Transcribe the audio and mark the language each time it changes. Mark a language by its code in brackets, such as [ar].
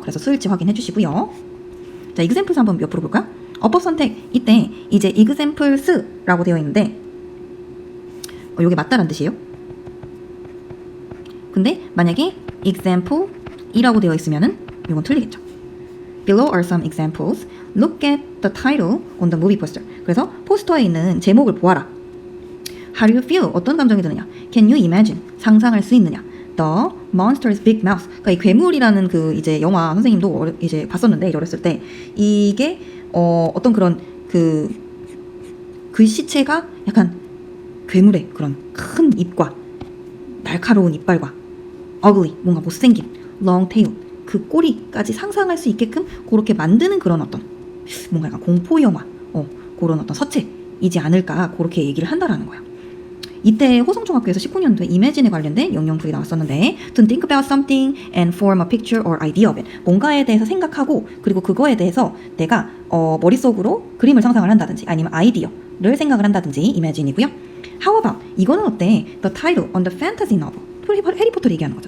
[ko] 그래서 수일치 확인해 주시고요. 자, examples 한번 옆으로 볼까요? 어법 선택 이때 이제 examples라고 되어 있는데 이게 맞다란 뜻이에요. 근데 만약에 example이라고 되어 있으면은 이건 틀리겠죠. [en] Below are some examples. Look at the title on the movie poster. [ko] 그래서 포스터에 있는 제목을 보아라. [en] How do you feel? [ko] 어떤 감정이 드느냐? [en] Can you imagine? [ko] 상상할 수 있느냐? [en] The monster's big mouth. [ko] 그러니까 이 괴물이라는 그 이제 영화 선생님도 이제 봤었는데 어렸을 때 이게 어떤 그런 그 글씨체가 약간 괴물의 그런 큰 입과 날카로운 이빨과 ugly 뭔가 못생긴 [en] long tail [ko] 그 꼬리까지 상상할 수 있게끔 그렇게 만드는 그런 어떤 뭔가 약간 공포 영화 그런 어떤 서체이지 않을까 그렇게 얘기를 한다라는 거야. 이때 호성중학교에서 19년도에 이매진에 관련된 영영풀이 나왔었는데 [en] to think about something and form a picture or idea of it. [ko] 뭔가에 대해서 생각하고 그리고 그거에 대해서 내가 머릿속으로 그림을 상상을 한다든지 아니면 아이디어를 생각을 한다든지 imagine이고요. [en] How about [ko] 이거는 어때? [en] The title on the fantasy novel. [ko] 해리포터를 얘기하는 거죠.